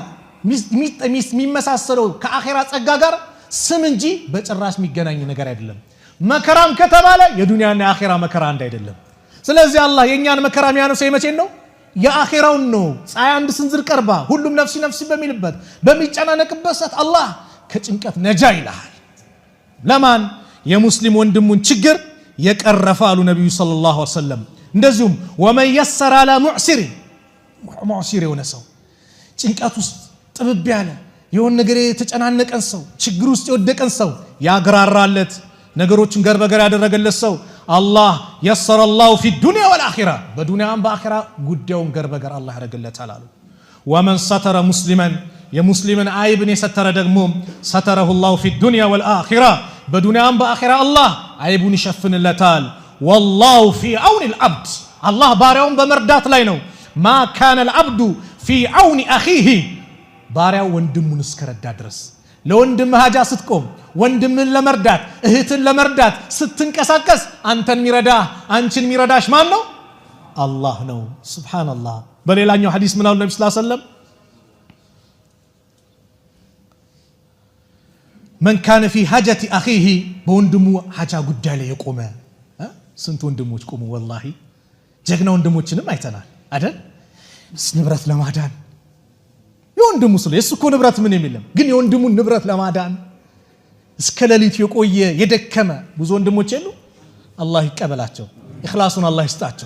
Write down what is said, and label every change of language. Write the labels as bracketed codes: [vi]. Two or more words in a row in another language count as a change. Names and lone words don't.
[am] የሚመሳሰለው ከአኺራ ጸጋ ጋር ስም እንጂ በጭራሽ የሚገናኝ ነገር አይደለም መከራም ከተባለ የዱንያና የአኺራ መከራ አንድ አይደለም ስለዚህ አላህ የኛን መከራ የሚያነሳው የመቼን ነው የአኺራውን ነው ፀሐይ አንድ ስንዝር ቀርባ ሁሉም ነፍሲ በሚልበት በሚጨናነቅበት ሰዓት አላህ ከጭንቀት ነጃ ይላል ለማን የሙስሊም ወንድሙን ችግር የቀረፈ አሉ ነብዩ [ar] صلى الله عليه وسلم [am] እንደዚሁም [ar] ومن يسر على معسر [am] የሆነ ሰው ጭንቀት ውስጥ ጥብብ ያለ የሆነ ነገር የተጨናነቀን ሰው ችግር ውስጥ የወደቀን ሰው ያግራራለት ነገሮችን ገርበገር ያደረገለት ሰው አላህ [ar] يسر الله في الدنيا [am] والآخرة በዱንያም በአኺራ ጉዳዩን ገርበገር አላህ ያደርግለታል አሉ [ar] ومن ستر مسلما [am] የሙስሊምን አይብን የሰተረ ደግሞ [ar] ستره الله في الدنيا والآخرة [am] በዱንያም በአኺራ አላህ አይቡን ይሸፍንለታል [ar] والله في عون العبد [am] አላህ ባሪያውን በመርዳት ላይ ነው [ar] ما كان العبد في عون أخيه [am] ባሪያው ወንድሙን እስከረዳ ድረስ ለወንድም ሀጃ ስትቆም ወንድምን ለመርዳት እህትን ለመርዳት ስትንቀሳቀስ አንተን ሚረዳ አንቺን ሚረዳሽ ማን ነው አላህ ነው ሱብሃንአላህ በሌላኛው ሐዲስ ምን አሉ ነብዩ [ar] صلى الله عليه وسلم من كان في حاجة أخيه [am] በወንድሙ ሀጃ ጉዳይ ላይ የቆመ ስንት ወንድሞች ቆሙ ወላሂ ጀግና ወንድሞችንም አይተናል አይደል ንብረት ለማዳን የወንድሙ ስለ እሱ እኮ ንብረት ምን የሚለም ግን የወንድሙን ንብረት ለማዳን እስከ ሌሊት የቆየ የደከመ ብዙ ወንድሞች የሉ አላህ ይቀበላቸው ኢኽላሱን አላህ ይስጣቸው